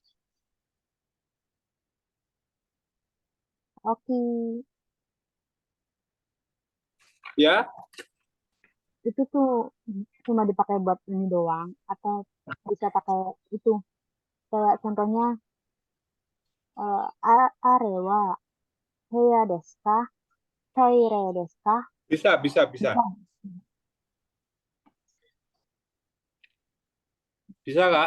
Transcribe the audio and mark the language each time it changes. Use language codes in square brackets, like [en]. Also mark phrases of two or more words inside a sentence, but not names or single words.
[id] Oke, Ya, itu tuh cuma dipakai buat ini doang atau bisa pakai itu? Kayak contohnya [ja] あれは部屋ですか? トイレですか? [id] bisa. Bisa. Bisa Kak.